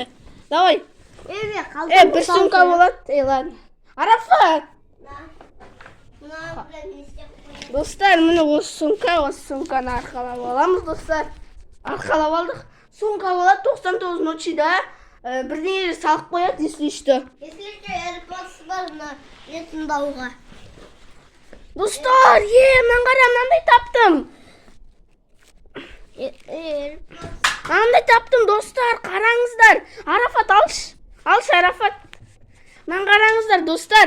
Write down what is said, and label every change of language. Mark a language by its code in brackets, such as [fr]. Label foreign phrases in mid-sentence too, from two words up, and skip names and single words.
[kk] Давай. Бір сумка болады. Ладно. Арафат. Достар, міне осы сумканы арқалап аламыз, достар. Арқалап алдық. Сумка болады 99 ночида. Бірдеңе салып қояды, [ru] если что. Если что, [kk] AirPods бар мына не тыңдауға. Достар, мен мынандай таптым. Мынандай таптым, достар, қараңыздар. Арафат, алшы Арафат. Мен қараңыздар, достар.